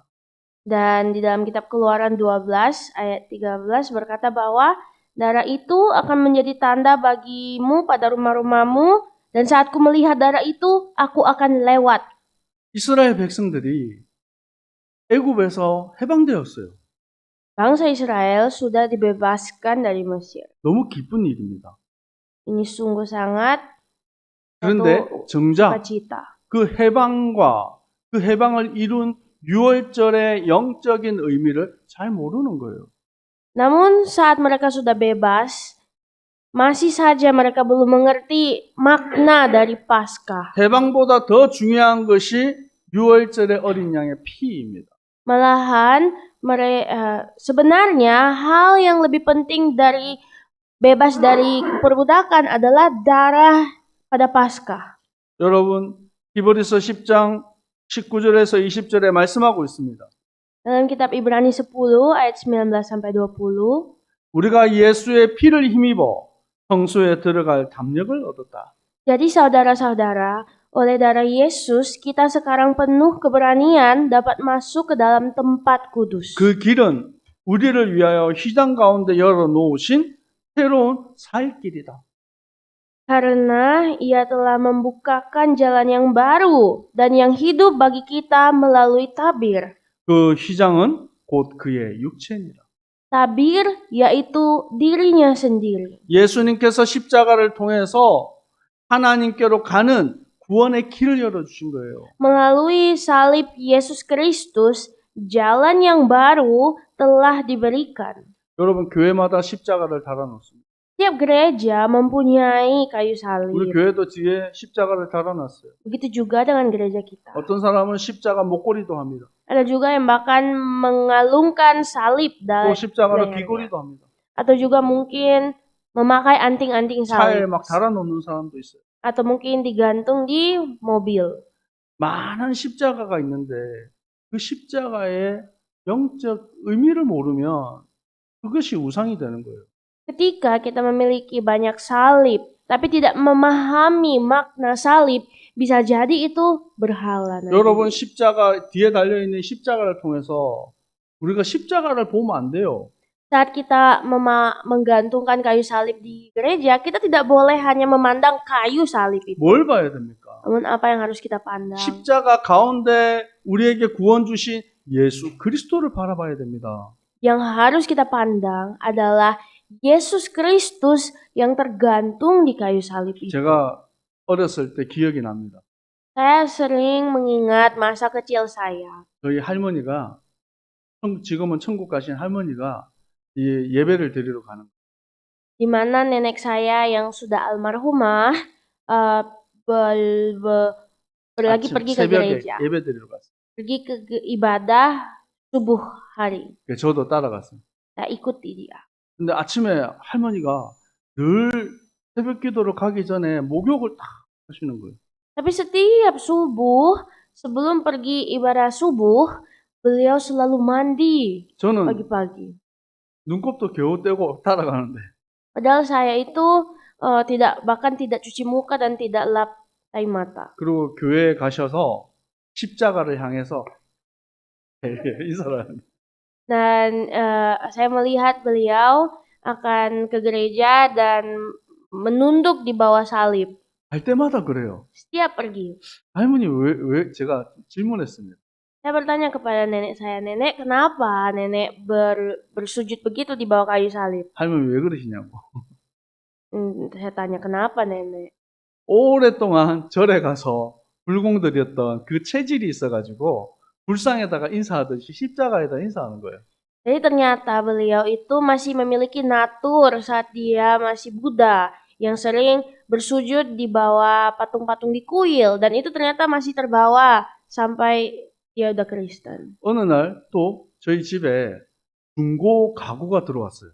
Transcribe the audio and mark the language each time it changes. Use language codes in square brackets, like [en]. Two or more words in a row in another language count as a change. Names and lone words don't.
[id] Dan di dalam kitab Keluaran 12 ayat 13 berkata bahwa darah itu akan menjadi tanda bagimu pada rumah-rumahmu, dan saat ku melihat darah itu, aku akan lewat. [ko] 이스라엘 백성들이 애굽에서 해방되었어요. [id] Bangsa Israel sudah dibebaskan dari Mesir. [ko] 너무 기쁜 일입니다. [id] Ini sungguh sangat [ko] 그런데 [id] satu [ko] 정작 [id] sukacita. [ko] 그 해방을 이룬 유월절의 영적인 의미를 잘 모르는 거예요. [id] Namun saat mereka sudah bebas, masih saja mereka belum mengerti makna dari Paskah. [ko] 해방보다 더 중요한 것이 유월절의 어린 양의 피입니다. [id] Malahan sebenarnya hal yang lebih penting dari bebas dari perbudakan adalah darah pada Paskah. [ko] 여러분, 히브리서 10장 19절에서 20절에 말씀하고 있습니다. [id] Dalam kitab Ibrani 10 ayat 19 sampai 20, [ko] 우리가 예수의 피를 힘입어 성소에 들어갈 담력을 얻었다. [id] jadi saudara-saudara, oleh darah Yesus kita sekarang penuh keberanian dapat masuk ke dalam tempat kudus. [ko] 그 길은 우리를 위하여 휘장 가운데 열어놓으신 새로운 살 길이다. [id] Karena ia telah membukakan jalan yang baru dan yang hidup bagi kita melalui tabir. [ko] 그 휘장은 곧 그의 육체니라. [id] Tabir yaitu dirinya sendiri. [ko] 예수님께서 십자가를 통해서 하나님께로 가는 구원의 길을 열어주신 거예요. [id] Melalui salib Yesus Kristus, jalan yang baru telah diberikan. [ko] 여러분, 교회마다 십자가를 달아놓습니다. [id] Setiap gereja mempunyai kayu salib. [ko] 우리 교회도 뒤에 십자가를 달아놨어요. [id] Begitu juga dengan gereja kita. [ko] 어떤 사람은 십자가 목걸이도 합니다. [id] Ada juga yang bahkan mengalungkan salib [ko] 또 [id] dan [ko] 십자가로 [id] lehernya. [ko] 귀걸이도 합니다. [id] Atau juga mungkin memakai anting-anting [ko] 차에 [id] salib. [ko] 막 달아놓는 사람도 있어요. [id] Atau mungkin digantung di mobil. [ko] 많은 십자가가 있는데 그 십자가의 영적 의미를 모르면 그것이 우상이 되는 거예요. [id] Ketika kita memiliki banyak salib, tapi tidak memahami makna salib, bisa jadi itu berhala. nanti. [ko] 여러분, 십자가 뒤에 달려있는 십자가를 통해서 우리가 십자가를 보면 안 돼요. [id] Saat kita menggantungkan kayu salib di gereja, kita tidak boleh hanya memandang kayu salib itu. [ko] 뭘 봐야 됩니까? [id] Namun apa yang harus kita pandang? [ko] 십자가 가운데 우리에게 구원 주신 예수 그리스도를 바라봐야 됩니다. [id] Yang harus kita pandang adalah Yesus Kristus yang tergantung di kayu salib itu. [ko] 제가 어렸을 때 기억이 납니다. [id] Saya sering mengingat masa kecil saya. [ko] 저희 할머니가 지금은 천국 가신 할머니가 이 예배를 드리러 가는 거예요. [id] Di mana nenek saya yang sudah almarhumah lagi [ko] 아침 [id] pergi ke [ko] 새벽에 [id] gereja. [ko] 예배 드리러 갔어요. [id] Pergi ke ibadah subuh hari. [ko] 저도 따라갔어요. [id] Saya ikuti dia. [ko] 근데 아침에 할머니가 늘 새벽 기도를 가기 전에 목욕을 딱 하시는 거예요. [id] Tapi setiap subuh, sebelum pergi ibadah subuh, beliau selalu mandi [ko] 저는 [id] pagi-pagi. [ko] 눈곱도 겨우 떼고 따라가는데 [id] Padahal saya itu bahkan tidak cuci muka dan tidak lap tai mata. [ko] 그리고 교회에 가셔서 십자가를 향해서 인사를 하는데 [id] Dan saya melihat beliau akan ke gereja dan menunduk di bawah salib. [ko] 갈 때마다 그래요. [id] Setiap pergi. [ko] 할머니 왜 제가 질문했습니다. [id] Saya bertanya kepada nenek saya, "Nenek, kenapa nenek bersujud begitu di bawah kayu salib?" [ko] 할머니 왜 그러시냐고. [id] Saya tanya, "Kenapa, nenek?" [ko] 오랫동안 절에 가서 불공들였던 그 체질이 있어가지고 불상에다가 인사하듯이 십자가에다 인사하는 거예요. [id] Jadi ternyata beliau itu masih memiliki natur saat dia masih Buddha yang sering bersujud di bawah patung-patung di kuil, dan itu ternyata masih terbawa sampai dia udah Kristen. [ko] 어느 날 또 저희 집에 중고 가구가 들어왔어요.